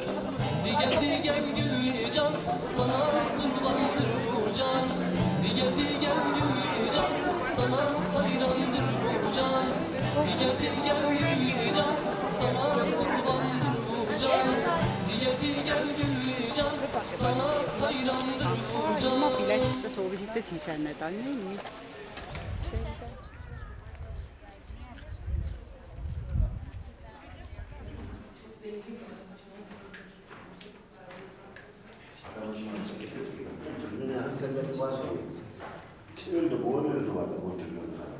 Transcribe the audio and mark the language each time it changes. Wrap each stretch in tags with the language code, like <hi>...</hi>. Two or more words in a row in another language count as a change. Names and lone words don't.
<tr>Gel güllü can, sana kurbandır bu can. Gel güllü can, sana hayrandır bu can. Gel güllü can, sana kurbandır bu can. Gel güllü can, sana hayrandır bu can.</tr> <et>Ilma piletita soovisite siseneda, nii.</et> <tr>İşte öldü, bu öldü vardı, götürüyordu.</tr>